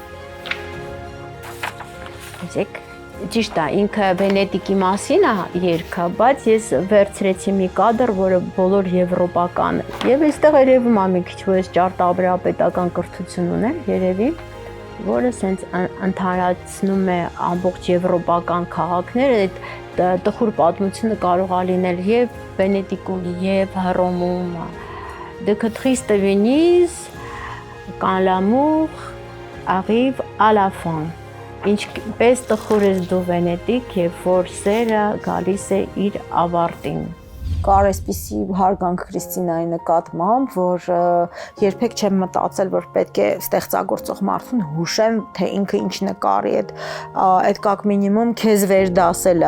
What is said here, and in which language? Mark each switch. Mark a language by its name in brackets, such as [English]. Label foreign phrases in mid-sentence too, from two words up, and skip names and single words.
[Armenian] Ճիշտ է, ինքը Վենետիկի մասին է երգը, բայց ես վերցրեցի մի կադր, որը բոլոր եվրոպական է։ Եվ այստեղ երևում է մի քիչ, որ ես ճարտարապետական կրթություն ուներ, երևի, որը սենց ընդհանրացնում է ամբողջ եվրոպական քաղաքները, այդ տխուր պատմությունը կարող է լինել եւ Վենետիկում, եւ Հռոմում։ [French] De triste Venise, quand l'amour arrive à la fin։ [Armenian] Ինչպես տխուր ես դու Վենետիկ, երբ որ սերը գալիս է իր ավարտին։ Կար այսպիսի հարգանք Քրիստինայի նկատմամբ, որ երբեք չեմ մտածել, որ պետք է ստեղծագործող մարդուն հուշեմ, թե ինքը ինչ նկարի է, այդ կակ մինիմում քեզ վեր դասել